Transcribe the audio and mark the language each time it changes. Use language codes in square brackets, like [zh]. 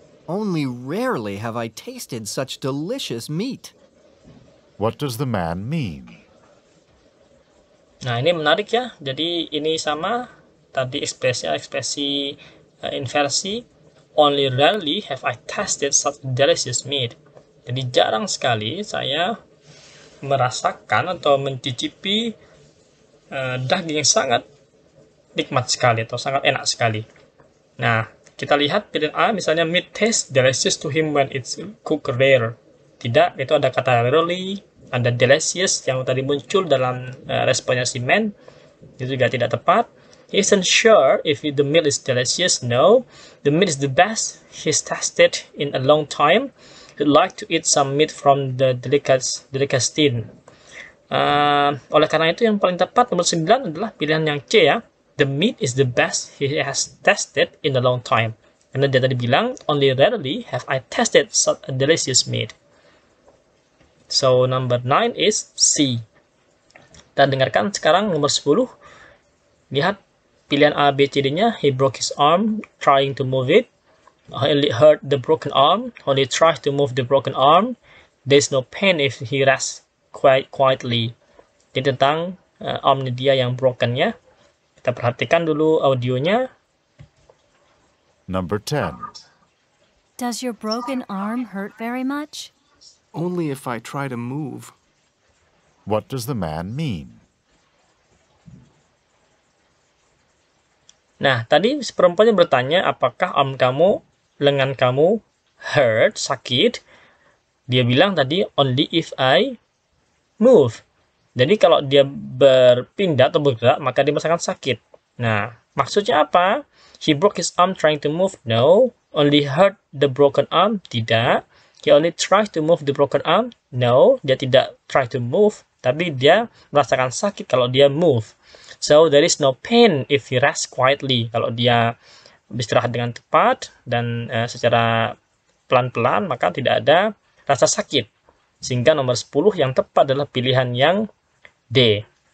[en] Only rarely have I tasted such delicious meat. What does the man mean? [id] Nah, ini menarik ya. Jadi ini sama tadi ekspresi inversi. [en] Only rarely have I tasted such delicious meat. [id] Jadi jarang sekali saya merasakan atau mencicipi daging yang sangat nikmat sekali atau sangat enak sekali. Nah, kita lihat pilihan A misalnya [en] meat tastes delicious to him when it's cooked rare. [id] Tidak, itu ada kata rarely, ada delicious yang tadi muncul dalam responnya si man. Itu juga tidak tepat. [en] He isn't sure if the meal is delicious. No, the meat is the best he's tasted in a long time. He'd like to eat some meat from the delicatessen. [id] Oleh karena itu yang paling tepat nomor 9 adalah pilihan yang C ya. [en] The meat is the best he has tasted in a long time. [id] Karena dia tadi bilang, [en] only rarely have I tasted such a delicious meat. So number 9 is C. [id] Kita dengarkan sekarang nomor 10. Lihat pilihan A, B, C, D-nya. [en] He broke his arm trying to move it. He only hurt the broken arm. Only tries to move the broken arm. There's no pain if he rests quietly. [id] Jadi tentang armnya dia yang broken ya. Kita perhatikan dulu audionya. [en] Number 10. Does your broken arm hurt very much? Only if I try to move. What does the man mean? [id] Nah, tadi si perempuannya bertanya, apakah arm kamu, lengan kamu hurt, sakit? Dia bilang tadi, [en] only if I move. [id] Jadi kalau dia berpindah atau bergerak, maka dia merasakan sakit. Nah, maksudnya apa? [en] He broke his arm trying to move. No. Only hurt the broken arm. [id] Tidak. [en] He only tries to move the broken arm. No. [id] Dia tidak [en] try to move. [id] Tapi dia merasakan sakit kalau dia move. [en] So, there is no pain if he rests quietly. [id] Kalau dia beristirahat dengan tepat dan secara pelan-pelan, maka tidak ada rasa sakit. Sehingga nomor 10 yang tepat adalah pilihan yang D.